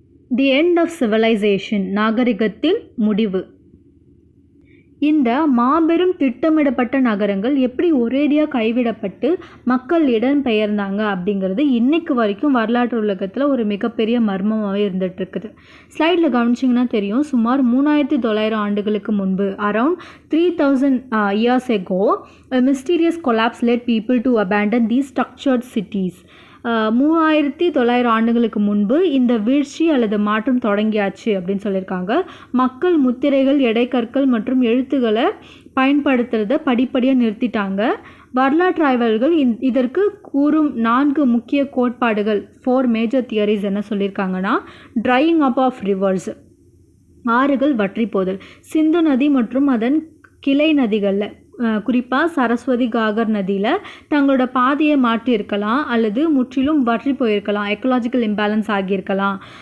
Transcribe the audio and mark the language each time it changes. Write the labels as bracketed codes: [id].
[en] the end of civilisation [ta] நாகரிகத்தின் முடிவு. இந்த மாபெரும் திட்டமிடப்பட்ட நகரங்கள் எப்படி ஒரேடியாக கைவிடப்பட்டு மக்கள் இடம்பெயர்ந்தாங்க அப்படிங்கிறது இன்னைக்கு வரைக்கும் வரலாற்று உலகத்தில் ஒரு மிகப்பெரிய மர்மமாகவே இருந்துகிட்டு இருக்குது. ஸ்லைடில் கவனிச்சிங்கன்னா தெரியும், சுமார் 3900 ஆண்டுகளுக்கு முன்பு [en] Around 3000 years ago a mysterious collapse led people to abandon these structured cities. [ta] 3900 ஆண்டுகளுக்கு முன்பு இந்த வீழ்ச்சி அல்லது மாற்றம் தொடங்கியாச்சு அப்படின்னு சொல்லியிருக்காங்க. மக்கள் முத்திரைகள், எடைக்கற்கள் மற்றும் எழுத்துக்களை பயன்படுத்துறத படிப்படியாக நிறுத்திட்டாங்க. வரலாற்று ஆய்வாளர்கள் இதற்கு கூறும் 4 முக்கிய கோட்பாடுகள் 4 மேஜர் தியரிஸ் என்ன சொல்லியிருக்காங்கன்னா [en] drying up of rivers [ta] ஆறுகள் வற்றி போதல், சிந்து நதி மற்றும் அதன் கிளை நதிகளில் குறிப்பாக சரஸ்வதி காகர் நதியில் தங்களோட பாதையை மாற்றியிருக்கலாம் அல்லது முற்றிலும் வற்றி போயிருக்கலாம், எக்கலாஜிக்கல் இம்பேலன்ஸ் ஆகியிருக்கலாம்.